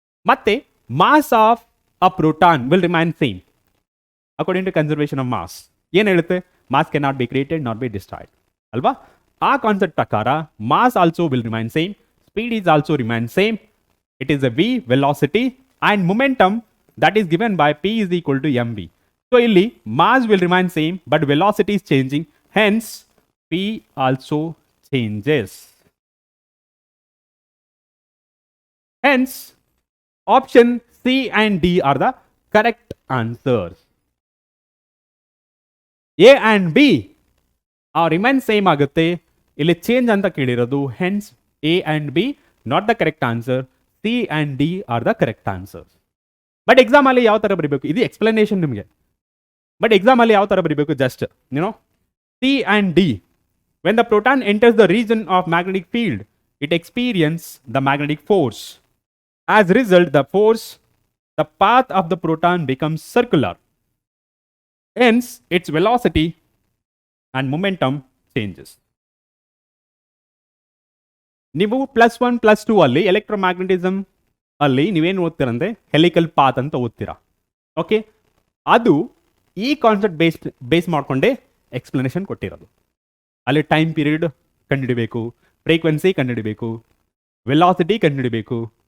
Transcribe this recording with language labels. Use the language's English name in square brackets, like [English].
[English] ಮತ್ತೆ mass of a proton will remain same according to conservation of mass. [Kannada] ಏನ್ ಹೇಳುತ್ತೆ, [English] mass can not be created not be destroyed [Kannada] ಅಲ್ವಾ. ಆ concept ಪ್ರಕಾರ [English] Mass also will remain same, speed is also remain same. It is a v velocity and momentum that is given by P is equal to mv. So [Kannada] ಇಲ್ಲಿ [English] mass will remain same but velocity is changing, hence P also changes. Hence option C and D are the correct answers. A and B are remain same [Kannada] ಆಗುತ್ತೆ, ಇಲ್ಲಿ [English] change [Kannada] ಅಂತ ಕೇಳಿರೋದು, [English] hence A and B not the correct answer, C and D are the correct answers. [Kannada] But exam ಅಲ್ಲಿ ಯಾವ ತರ ಬರೀಬೇಕು, ಇದು explanation ನಿಮಗೆ. But exam ಅಲ್ಲಿ ಯಾವ ತರ ಬರೀಬೇಕು, [English] Just C and D. When the proton enters the region of magnetic field, it experiences the magnetic force. As a result, the path of the proton becomes circular. Hence, its velocity and momentum changes. [Kannada] ನೀವು +1 +2 ಅಲ್ಲಿ ಎಲೆಕ್ಟ್ರೋಮ್ಯಾಗ್ನೆಟಿಸಮ್ ಅಲ್ಲಿ ನೀವೇನು ಓದ್ತೀರಂದ್ರೆ helical path ಅಂತ ಓದ್ತೀರಾ. Okay, ಅದು ಈ concept base ಮಾಡ್ಕೊಂಡೇ explanation ಕೊಟ್ಟಿರೋದು. ಅಲ್ಲಿ ಟೈಮ್ ಪೀರಿಯಡ್ ಕಂಡುಹಿಡಬೇಕು, ಫ್ರೀಕ್ವೆನ್ಸಿ ಕಂಡುಹಿಡಬೇಕು, ವೆಲಾಸಿಟಿ ಕಂಡುಹಿಡಬೇಕು.